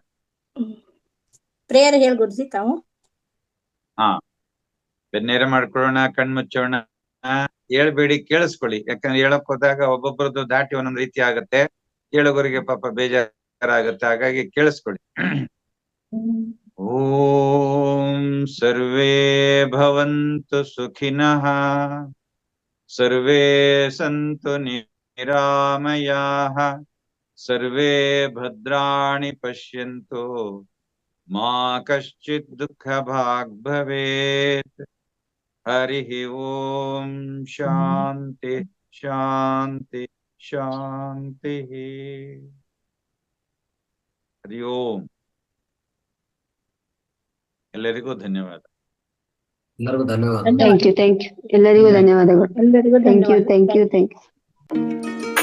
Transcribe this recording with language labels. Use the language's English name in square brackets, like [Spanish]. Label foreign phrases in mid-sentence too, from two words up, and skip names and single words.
[Kannada] ಪ್ರೇಯರ್ ಹೇಳಿ ಗುರುಜಿ ತಾವು. ಬೆನ್ನೇರ ಮಾಡ್ಕೊಳ್ಳೋಣ, ಕಣ್ಮುಚ್ಚೋಣ. ಹೇಳ್ಬೇಡಿ, ಕೇಳಿಸ್ಕೊಳ್ಳಿ. ಯಾಕಂದ್ರೆ ಹೇಳಕ್ ಹೋದಾಗ ಒಬ್ಬೊಬ್ಬರದ್ದು ದಾಟಿ ಒಂದೊಂದ್ ರೀತಿ ಆಗತ್ತೆ. ಹೇಳೋವರಿಗೆ ಪಾಪ ಬೇಜಾರಾಗತ್ತೆ. ಹಾಗಾಗಿ ಕೇಳಿಸ್ಕೊಳ್ಳಿ. [Sanskrit] ಓಂ ಸರ್ವೇ ಭವಂತು ಸುಖಿನಃ, ಸರ್ವೇ ಸಂತು ನಿರಾಮಯಾಃ, ಸರ್ವೇ ಭದ್ರಾಣಿ ಪಶ್ಯಂತು मा कश्चित् दुःखभाग् भवेत्। हरिः ओम शांति शांति शांतिः। हरि ओम। [Kannada] ಎಲ್ಲರಿಗೂ ಧನ್ಯವಾದ. ಎಲ್ಲರಿಗೂ ಧನ್ಯವಾದ. [English] thank you [Kannada] ಎಲ್ಲರಿಗೂ ಧನ್ಯವಾದಗಳು. ಎಲ್ಲರಿಗೂ [English] thank you [Kannada] ಧನ್ಯವಾದ. [English] thank you thank you.